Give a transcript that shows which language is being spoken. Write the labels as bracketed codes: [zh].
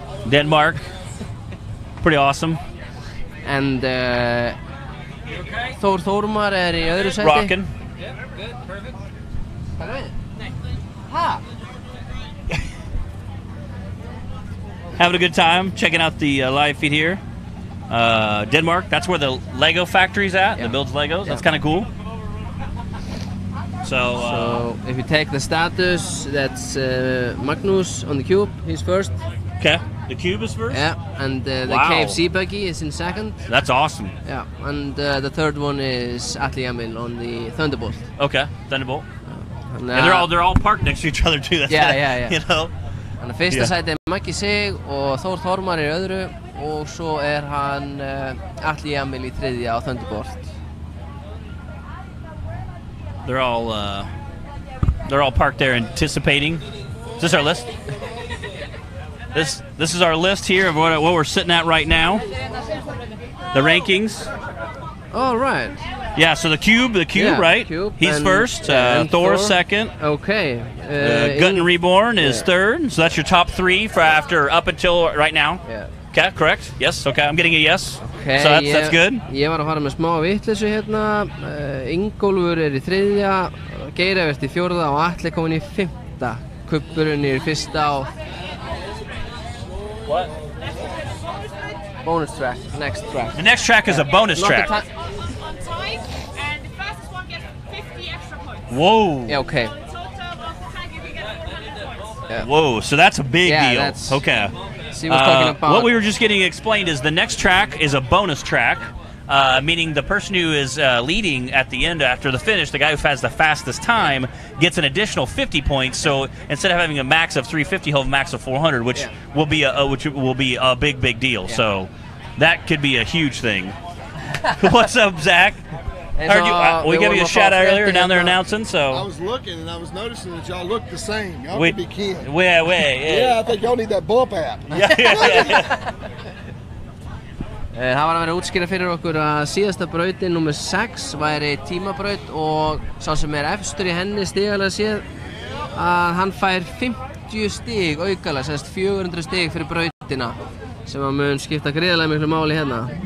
[en] Denmark, pretty awesome. [is] And Þór Þórmar í öðru sæti. [en] Rockin'. Yeah, good, perfect. [is] Hvað er það? [en] Having a good time, checking out the live feed here. Denmark, that's where the Lego factory's at, that builds Legos. That's kind of cool. So if you take the status, that's Magnus on the cube, he's first. Okay, the cube is first? Yeah, and the KFC buggy is in second. That's awesome. Yeah, and the third one is Atli Emil on the Thunderbolt. Okay, Thunderbolt. And they're all parked next to each other too. That's yeah. You know. [is] Þannig að fyrsta sæti Maggi Sig og Þór Þórmar í öðru og svo hann Atli Emil í þriðja á Thunderbolt. [en] They're all parked there anticipating. Is this our list? This is our list here of what we're sitting at right now. The rankings. All right. Yeah, so the cube, right? Cube. He's first. Thor second. Okay. Gutton Reborn is third. So that's your top 3 for up until right now. Yeah. Okay, correct. Yes. Okay, I'm getting a yes. Okay. So that's good. [is] Ég var að fara með smá vitleysu hérna. Ingólfur í þriðja, Geirivert í fjórða og Atli komin í 5. Kubburinn í fyrsta og [en] What? Bonus track. Next track. The next track is a bonus track. On time, and the fastest one gets 50 extra points. Whoa. Yeah, okay. The total of the tag, you get 400 points. Yeah. Whoa, so that's a big deal. That's, okay. She was talking about what we were just getting explained is the next track is a bonus track, meaning the person who is leading at the end after the finish, the guy who has the fastest time, gets an additional 50 points. So instead of having a max of 350, he'll have a max of 400, which will be a big deal. Yeah. So that could be a huge thing. What's up, Zach? We gave you a shout out earlier down there announcing. So I was looking and I was noticing that y'all look the same. Y'all could be kin. Yeah. Yeah, I think y'all need that bump app. [is] Það var að vera útskýra fyrir okkur að síðasta brautin nummer 6 væri tímabraut og sá sem efstur í henni stigalega séð að hann fær 50 stig aukalega, semst 400 stig fyrir brautina sem að mun skipta gríðarlega miklu máli hérna.